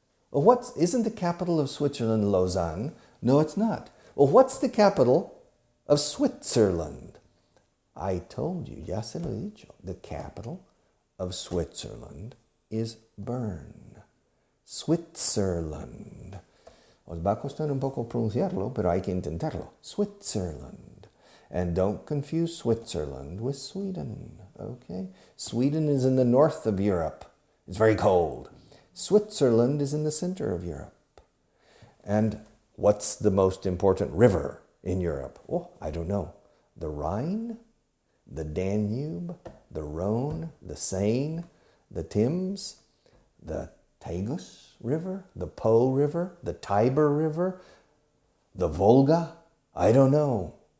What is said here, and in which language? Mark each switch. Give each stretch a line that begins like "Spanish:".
English: Well, isn't the capital of Switzerland Lausanne? No, it's not. Well, what's the capital of Switzerland? I told you,
Spanish: ya se lo he dicho.
English: The capital of Switzerland is Bern. Switzerland.
Spanish: Os va a costar un poco pronunciarlo, pero hay que intentarlo.
English: Switzerland. And don't confuse Switzerland with Sweden, okay? Sweden is in the north of Europe. It's very cold. Switzerland is in the center of Europe. And what's the most important river in Europe? Oh, I don't know. The Rhine, the Danube, the Rhone, the Seine, the Thames, the Tagus River, the Po River, the Tiber River, the Volga? I don't know.